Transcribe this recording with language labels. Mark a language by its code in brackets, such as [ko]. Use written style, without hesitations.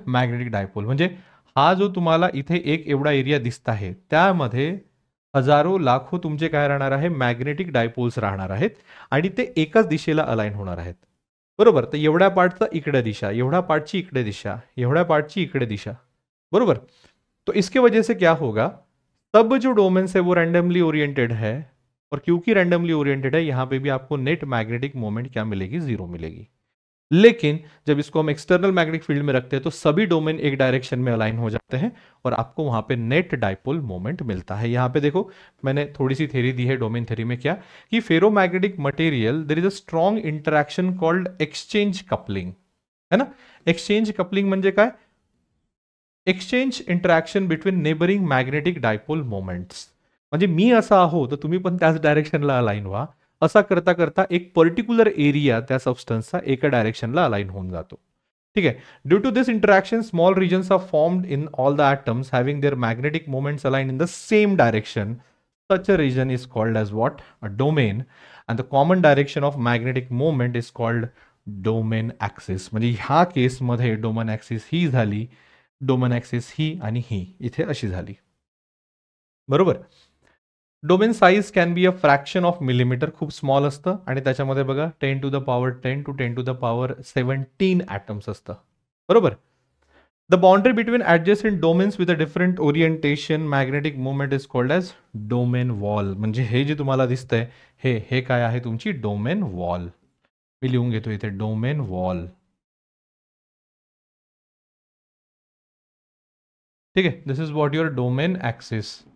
[mr] Magnetic dipole म्हणजे हा जो तुम्हाला इथे एक एवढा एरिया दिसत आहे त्यामध्ये हजारो लाखो तुमचे काय राहणार आहे, मॅग्नेटिक डायपोल्स राहणार आहेत आणि ते एकाच दिशेला अलाइन होणार आहेत, बरोबर. तर एवढ्या पार्टचा इकडे दिशा, एवढ्या पार्टची इकडे दिशा, एवढ्या पार्टची इकडे दिशा, बरोबर. [hi] तो इसके वजह से क्या होगा, सब जो डोमेन्स है वो रैंडमली ओरिएंटेड है और क्योंकि रैंडमली ओरिएंटेड है यहां पे भी आपको नेट मैग्नेटिक मोमेंट क्या मिलेगी, जीरो मिलेगी. लेकिन जब इसको हम एक्सटर्नल मैग्नेटिक फील्ड में रखते हैं तो सभी डोमेन एक डायरेक्शन में अलाइन हो जाते हैं और आपको वहां पे नेट डाइपोल मोमेंट मिलता है. यहां पे देखो मैंने थोड़ी सी थ्योरी दी है डोमेन थ्योरी में, क्या कि [en] ferromagnetic material there is a strong interaction called exchange coupling, [hi] है ना. [en] exchange coupling [mr] म्हणजे काय, [en] Exchange interaction between neighbouring magnetic dipole moments. [mr] म्हणजे मी असा आहो तर तुम्ही पण त्याच डायरेक्शनला अलाइन व्हा, असा करता करता एक पर्टिक्युलर एरिया त्या सबस्टन्सचा एका डायरेक्शनला अलाइन होऊन जातो. ठीक आहे. [en] Due to this interaction small regions are formed in all the atoms having their magnetic moments aligned in the same direction. Such a region is called as what? A domain. And the common direction of magnetic moment is called domain axis. [mr] म्हणजे ह्या केसमध्ये domain axis ही झाली, domain axis ही आणि ही इथे अशी झाली, बरोबर. [en] domain size can be a fraction of millimetre, [mr] खूप स्मॉल असतं आणि त्याच्यामध्ये बघा [en] 10 to the power 10 to 10 to the power 17 atoms [mr] असतं, बरोबर. [en] The boundary between adjacent domains with a different orientation magnetic movement is called as domain wall. [mr] म्हणजे हे जे तुम्हाला दिसतंय हे काय आहे, तुमची डोमेन वॉल. मी लिहून घेतो इथे डोमेन वॉल. ठीक आहे, [en] This is what your domain axis.